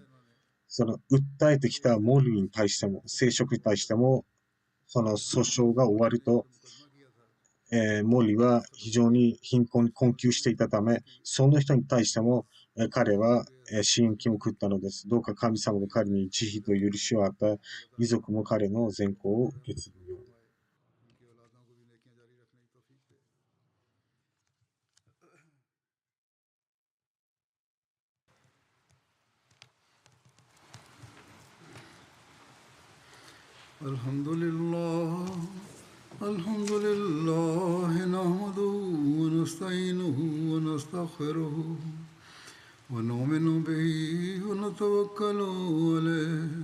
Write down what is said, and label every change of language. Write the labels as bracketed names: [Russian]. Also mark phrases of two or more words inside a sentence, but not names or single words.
[Japanese] その訴えてきたモルビーに対しても、聖職に対しても、その訴訟が終わると、モリは非常に貧困に困窮していたため、その人に対しても、彼は、支援金を送ったのです。どうか神様が彼に慈悲と許しを与え、遺族も彼の善行を受け継ぐように。 [Arabic] الحمد لله الحمد لله نحمده ونستعينه ونستغفره ونؤمن به ونتوكل عليه